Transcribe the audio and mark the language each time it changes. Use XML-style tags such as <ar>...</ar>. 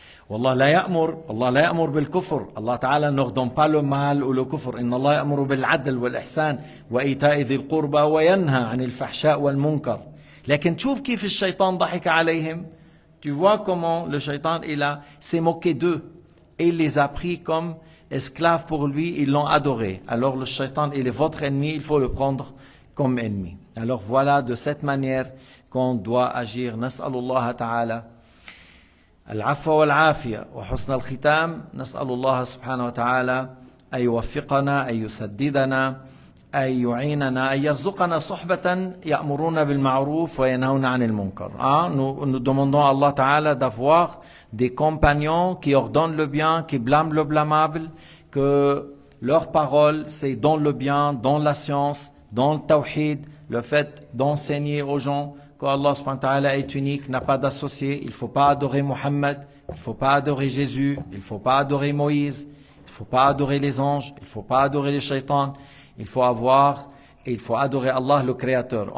<ar>والله لا يأمر الله لا يأمر بالكفر الله تعالى</ar> <fr>n'ordonne pas le mal ou le kufr</fr> <ar>إن الله يأمر بالعدل والإحسان وإيتاء ذي القربى وينهى عن الفحشاء والمنكر لكن تشوف كيف الشيطان ضحك عليهم</ar> <fr>tu vois comment le shaitan s'est moqué d'eux et il les a pris comme esclaves pour lui, ils l'ont adoré. Alors le shaitan il est votre ennemi, il faut le prendre comme ennemi. Alors voilà de cette manière qu'on doit agir.</fr> <ar>نسأل الله تعالى العفو والعافية وحسن الختام. نسأل الله سبحانه وتعالى أن يوفقنا، أن يسددنا، أن يعيننا، أن يرزقنا صحبة يأمرون بالمعروف وينهون عن المنكر.</ar> <fr>Nous demandons à Allah Ta'ala d'avoir des compagnons qui ordonnent le bien, qui blâment le blâmable, que leur parole c'est dans le bien, dans la science, dans le tawhid, le fait d'enseigner aux gens qu'Allah subhanahu wa ta'ala est unique, n'a pas d'associé, il ne faut pas adorer Mohammed, il ne faut pas adorer Jésus, il ne faut pas adorer Moïse, il ne faut pas adorer les anges, il ne faut pas adorer les shaitans, il faut adorer Allah le Créateur.</fr>